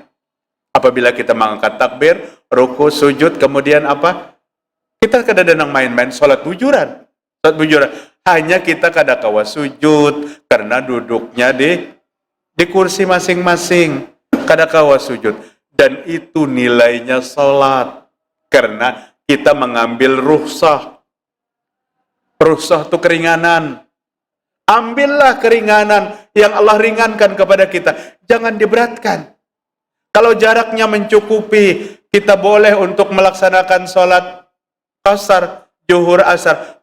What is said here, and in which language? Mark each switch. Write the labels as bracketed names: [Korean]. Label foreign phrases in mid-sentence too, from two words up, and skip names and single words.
[Indonesian] Apabila kita mengangkat takbir, ruku, sujud, kemudian apa? [Banjar] Kita kada ada nang main-main, salat bujuran. Salat bujuran. Hanya kita kada kawa sujud karena duduknya di kursi masing-masing. Kada kawa sujud. [Indonesian] Dan itu nilainya salat. Karena kita mengambil rukhsah. Rukhsah itu keringanan. Ambillah keringanan yang Allah ringankan kepada kita. Jangan diberatkan. Kalau jaraknya mencukupi, kita boleh untuk melaksanakan sholat asar, zuhur, asar.